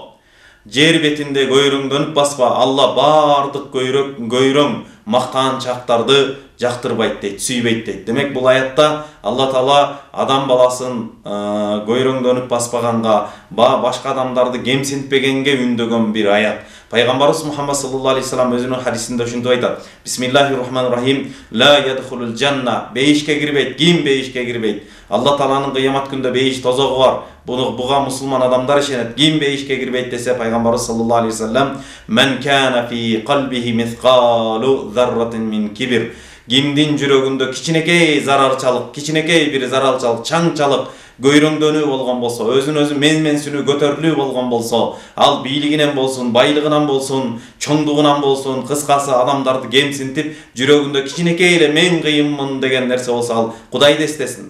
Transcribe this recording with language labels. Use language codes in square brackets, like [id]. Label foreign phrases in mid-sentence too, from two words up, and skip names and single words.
[ky] Жер бетинде көйрөңдөнүп баспа. Алла бардык көйрөң мактаанчактарды жактырбайт дейт, сүйбөйт дейт. Демек бул аятта Алла Таала адам баласын көйрөңдөнүп баспаганга, башка адамдарды кемсинтпегенге үндөгөн бир аят. Пайгамбарыбыз Мухаммад [ar] صلى الله عليه وسلم [ky] өзүнүн хадисинде ушинтип айтат: [ar] بسم الله الرحمن الرحيم. لا يدخل الجنة. [ky] Бейишке кирбейт. Ким бейишке кирбейт? Алла Тааланын кыямат күндө бейиш тозогу бар. Буга мусулман адамдар ишенет. Ким бейишке кирбейт десе, Пайгамбарыбыз [ar] صلى الله عليه وسلم: من كان في قلبه مثقال ذرة من كبر. [ky] Кимдин жүрөгүндө кичинекей зарарчалык, кичинекей бир зарарчалык, чаңчалык көйрөңдөнүү болгон болсо, өзүн-өзү менменсинүү, көтөрүлүү болгон болсо, ал бийлигинен болсун, байлыгынан болсун, чоңдугунан болсун, кыскасы адамдарды кемсинтип, жүрөгүндө кичинекей эле мен кыйынмын деген нерсе болсо, ал Кудайды эстесин.